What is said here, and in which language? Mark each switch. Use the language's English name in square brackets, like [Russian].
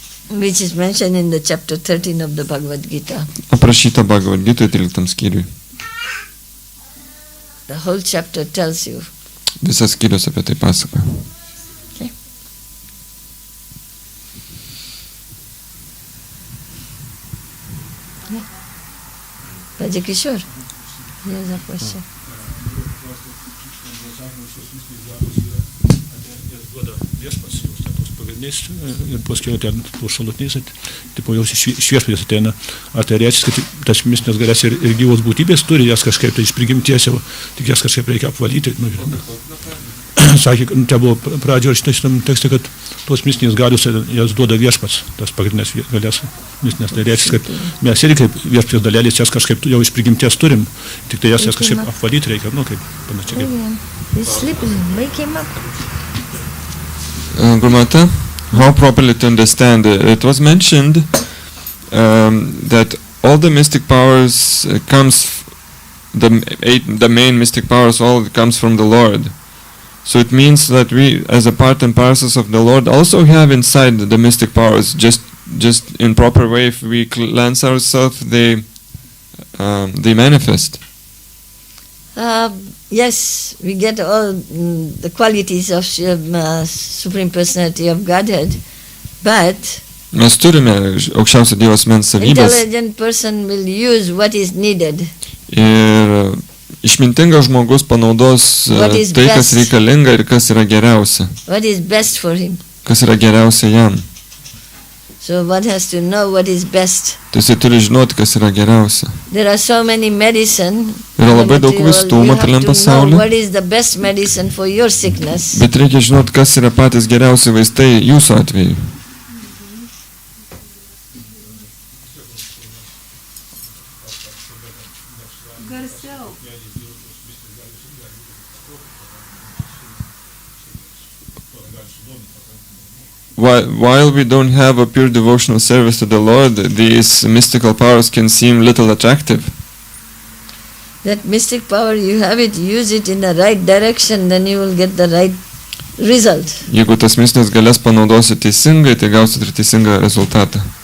[English] Which is mentioned in the chapter 13 of the Bhagavad Gita. [Lithuanian] Aprašyta Bhagavad Gita 13 skyriui. [English] The whole chapter tells you. [Lithuanian] Visas skyrius apie tai pasakoja. [English] Okay. Yeah. Raja Kishore, here's a question. [Lithuanian] Ir paskui ten tos šalutiniais, tipo jau šviesvės ateina. Ar tai reiškia, kad tas mistinės galės ir gyvos būtybės turi jas kažkaip tai iš prigimties jau, tik jas kažkaip reikia apvalyti. Sakė, tai buvo pradžioje šitam tekste, kad tos mistinės galios jas duoda viešpats, tas pagrindinės galės mistinės. Tai reiškia, kad mes irgi kaip viešpats dalelės jas kažkaip jau iš prigimties turim, tik tai jas kažkaip apvalyti reikia, kaip panašiai. [English] He's sleeping, wake him up. Gurmata, how properly to understand it? It was mentioned that all the mystic powers the main mystic powers, all comes from the Lord. So it means that we, as a part and parcels of the Lord, also have inside the mystic powers. Just in proper way, if we cleanse ourselves, they manifest. Yes, we get all the qualities of Supreme Personality of Godhead, but [Lithuanian] Mes turime aukščiausio Dievo asmens savybės. [English] intelligent person will use what is needed. [Lithuanian] Ir išmintingas žmogus panaudos tai, kas reikalinga ir kas yra geriausia. [English] What is best for him. [Lithuanian] Kas yra geriausia jam. [English] So one has to know what is best. [Lithuanian] Tai jisai turi žinoti, kas yra geriausia. [English] There are so many medicine. [Lithuanian] Yra labai daug vaistų materialiam pasauliu. [English] What is the best medicine for your sickness? [Lithuanian] Bet reikia žinoti, kas yra patys geriausi vaistai jūsų atveju. [English] While we don't have a pure devotional service to the Lord, these mystical powers can seem little attractive. That mystic power, you have it, use it in the right direction, then you will get the right result. [Lithuanian] Jeigu tas mistinės galės panaudosi teisingai, tai gausit ir teisingą rezultatą.